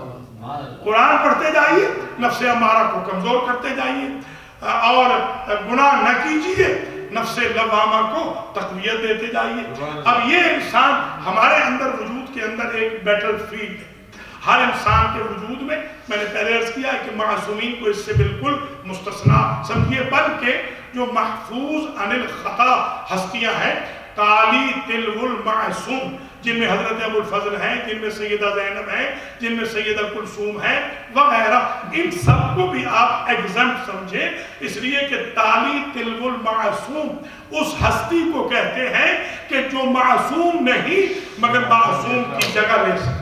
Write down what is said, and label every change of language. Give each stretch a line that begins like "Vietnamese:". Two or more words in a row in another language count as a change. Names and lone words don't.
Urdu: قرآن پڑھتے جائیے, نفس امارہ کو کمزور کرتے جائیے اور گناہ نہ کیجیے, نفس لوامہ کو تقویت دیتے جائیے. اب یہ انسان ہمارے اندر وجود کے اندر ایک
English: battle field
Urdu: ہے ہر انسان کے وجود میں، میں نے پہلے عرض کیا ہے کہ معصومین کو اس سے بالکل مستثنا سمجھیے، بلکہ جو
Arabic: محفوظ عن الخطا
Urdu: ہستیاں ہیں،
Arabic: قالی تلو المعصوم،
Urdu: جن میں حضرت ابو الفضل ہیں، جن میں سیدہ زینب ہیں، جن میں سیدہ کلثوم ہیں وغیرہ، ان سب کو بھی آپ ایگزمپٹ سمجھے، اس لیے کہ
Arabic: تالی تلو المعصوم
Urdu: اس ہستی کو کہتے ہیں کہ جو معصوم نہیں مگر معصوم کی جگہ لے سکتے۔